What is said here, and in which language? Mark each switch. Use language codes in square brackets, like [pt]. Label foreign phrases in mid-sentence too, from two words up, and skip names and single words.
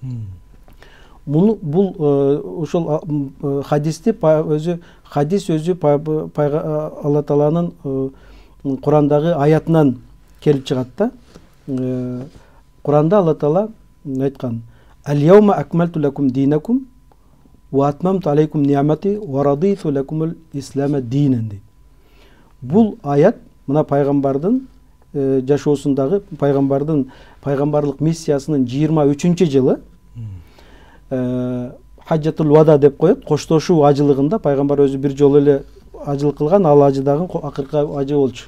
[ky] Бул ошол хадисти өзү Алла Тааланын Курандагы аятынан келип чыгат да. Куранда Алла Таала айткан: [ar] "اليوم أكملت لكم دينكم وأتممت عليكم نعمتي ورضيت لكم الإسلام دينا" дейт. [ky] Бул аят мына пайгамбардын жашоосундагы пайгамбарлык миссиясынын 23-чү жылы Хаджатул Вада деп коет, коштошуу ажылыгында пайгамбар өзү бир жолу эле ажылык кылган, ал ажы дагы акыркы ажы болчу.